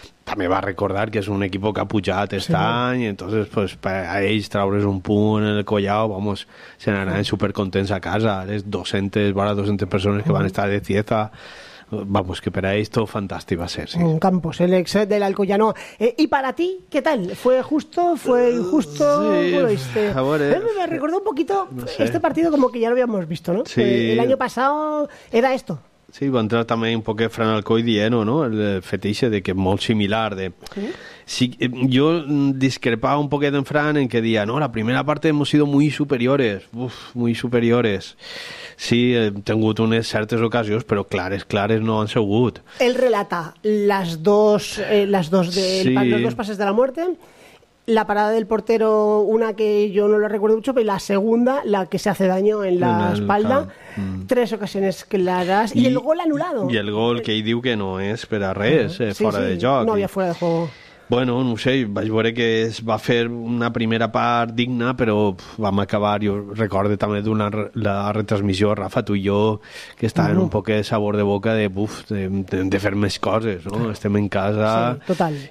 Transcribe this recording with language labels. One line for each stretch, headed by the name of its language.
Spanish: También va a recordar que es un equipo que ha
Catalan: pujat este any,
Spanish: entonces pues para
Catalan: ells traure's un punt
Spanish: en el Collao, vamos,
Catalan: se n'anaran súper contents a casa, les 200 persones
Spanish: que van a estar de Cieza. Vamos, que para esto fantástico va a ser, sí. Un Campos, el ex del Alcoyano. ¿Y para ti, qué tal? ¿Fue justo? ¿Fue injusto? Me recordó un poquito, no sé, este partido como que ya lo habíamos visto, ¿no? Sí. El año pasado era esto.
Catalan: Sí, va entrar també un poquet Fran Alcoi dient-ho, no? El fetixe de que és molt similar. De... Sí. Sí, jo discrepava un poquet en Fran en que deia, no, la primera part hem
Spanish: sido muy superiores, uf, muy superiores.
Catalan: Sí, he tingut unes certes ocasions, però clares, clares no han segut. Ell relata las dos sí.
Spanish: Los dos pases de la muerte... La parada del portero, una que yo no la recuerdo mucho, pero la segunda, la que se hace daño en la espalda, tres ocasiones claras, y el gol anulado. Y el gol
Catalan: que ahí diu que no es per a res, fuera de joc.
Spanish: No, ya fuera de juego.
Catalan: Bueno, no sé, vaig veure que es va fer una primera part digna, però vam acabar, jo recordo també d'una la retransmissió, Rafa, tu i jo, que estàvem un poc de sabor de boca de, buf, de fer més coses, no? Estem en casa... Sí, total.